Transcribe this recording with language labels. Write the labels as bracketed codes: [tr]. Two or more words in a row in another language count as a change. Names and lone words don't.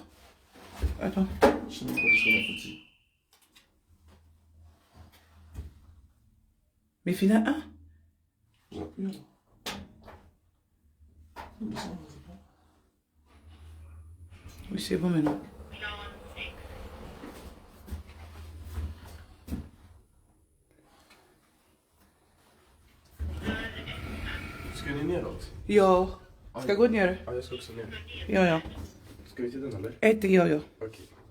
[fr] Attends. Je sais même pas si c'est foutu. Mais final 1? J'ai appuyé là. Oui, c'est bon maintenant. [sv] Ska ni neråt? Ja, ska gå ner. Ja, jag ska också ner. Ja, ja. Ska vi till den eller? Ja, ja. Okej.